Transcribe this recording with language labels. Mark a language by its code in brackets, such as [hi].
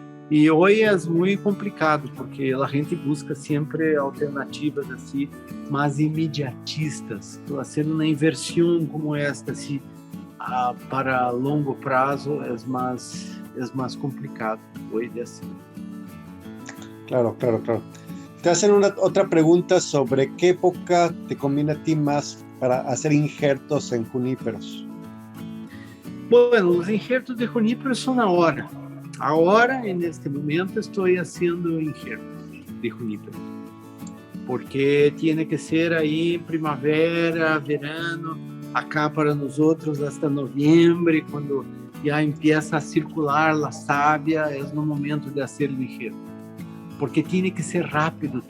[pt] E hoje é muito complicado, porque a gente busca sempre alternativas assim, mais imediatistas. Então, fazer uma inversão como esta, assim, para longo prazo, é mais complicado hoje assim. Claro. [es] Te hacen otra pregunta sobre qué época te conviene a ti más para hacer injertos en juníperos. [pt] Bueno, os injertos de juníperos são na hora. Agora, neste momento, estou fazendo injertos de juníperos, porque tem que ser aí primavera, [es] verano, acá [pt] para nós outros [es] hasta [pt] novembro, quando já começa a circular a sábia, é no momento de fazer o injerto, porque tem que ser rápido.